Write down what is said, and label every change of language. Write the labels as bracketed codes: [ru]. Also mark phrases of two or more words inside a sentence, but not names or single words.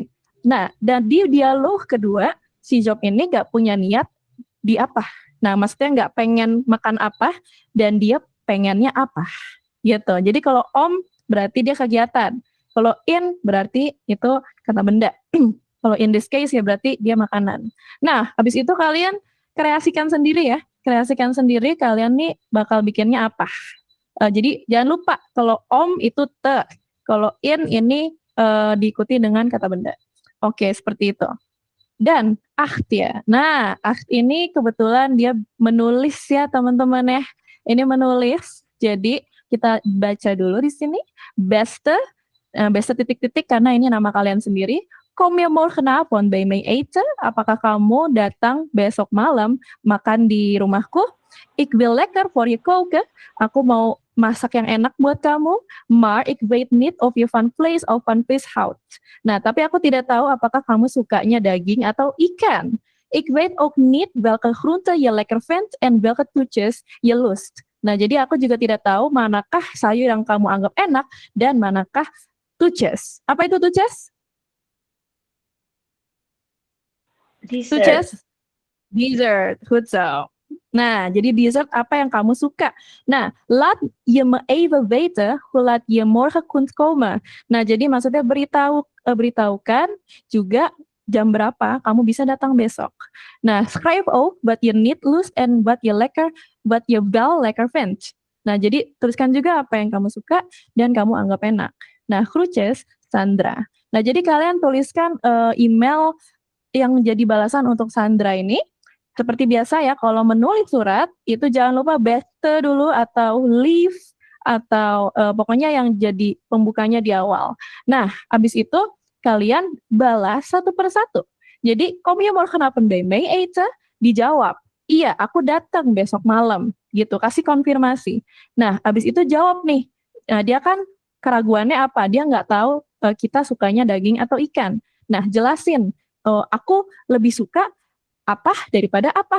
[id] Nah, dan di dialog kedua si Job ini nggak punya niat di apa. Nah, maksudnya nggak pengen makan apa dan dia pengennya apa. Gitu. Jadi kalau om berarti dia kegiatan. Kalau in berarti itu kata benda. Kalau [en] in this case [id] ya berarti dia makanan. Nah, habis itu kalian kreasikan sendiri ya. Kreasikan sendiri kalian nih bakal bikinnya apa. Jadi jangan lupa kalau om itu te. Kalau in ini diikuti dengan kata benda. Oke, seperti itu. Dan acht ya. Nah, acht ini kebetulan dia menulis ya teman-teman ya. Ini menulis. Jadi kita baca dulu di sini. Beste titik-titik karena ini nama kalian sendiri. [nl] Kom je morgenavond bij mij eten? [id] Apakah kamu datang besok malam makan di rumahku? [nl] Ik wil lekker voor je koken. [id] Aku mau masak yang enak buat kamu. [nl] Maar ik weet niet of je van vlees of van vis houdt. [id] Nah, tapi aku tidak tahu apakah kamu sukanya daging atau ikan. [nl] Ik weet ook niet welke groente je lekker vindt en welke toetjes je lust. [id] Nah, jadi aku juga tidak tahu manakah sayur yang kamu anggap enak dan manakah toetjes. Apa itu toetjes? [nl] Dessert, goed zo. [id] Nah, jadi dessert apa yang kamu suka? Nah, [nl] laat je me even weten hoe laat je morgen kunt komen. [id] Nah, jadi maksudnya beritahukan juga jam berapa kamu bisa datang besok. Nah, [nl] schrijf ook wat je niet lust en wat je wel lekker vindt. [id] Nah, jadi tuliskan juga apa yang kamu suka dan kamu anggap enak. Nah, groetjes, Sandra. Nah, jadi kalian tuliskan email yang jadi balasan untuk Sandra ini. Seperti biasa ya, kalau menulis surat, itu jangan lupa beste dulu atau leave, atau pokoknya yang jadi pembukanya di awal. Nah, habis itu kalian balas satu persatu. Jadi, [nl] kom je morgenavond bij mij eten? [id] Dijawab, iya, aku datang besok malam. Gitu, kasih konfirmasi. Nah, habis itu jawab nih. Nah, dia kan keraguannya apa? Dia nggak tahu kita sukanya daging atau ikan. Nah, jelasin. Aku lebih suka apa daripada apa.